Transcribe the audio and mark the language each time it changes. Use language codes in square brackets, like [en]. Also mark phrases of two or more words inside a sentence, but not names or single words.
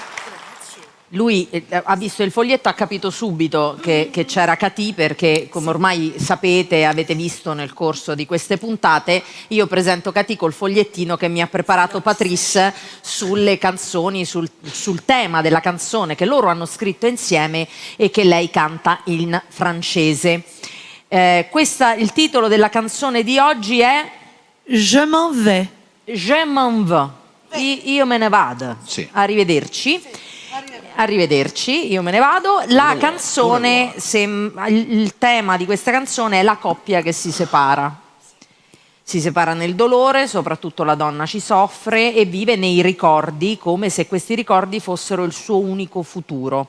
[it] Lui ha visto il foglietto, ha capito subito che c'era Cathy, perché come ormai sapete, avete visto nel corso di queste puntate, io presento Cathy col fogliettino che mi ha preparato Patrice sulle canzoni, sul tema della canzone che loro hanno scritto insieme e che lei canta in francese. Il titolo della canzone di oggi è [fr] Je m'en vais. Je m'en vais. [it] Io me ne vado. Sì. Arrivederci. Arrivederci, io me ne vado. La canzone, il tema di questa canzone è la coppia che si separa. Si separa nel dolore, soprattutto la donna ci soffre e vive nei ricordi come se questi ricordi fossero il suo unico futuro.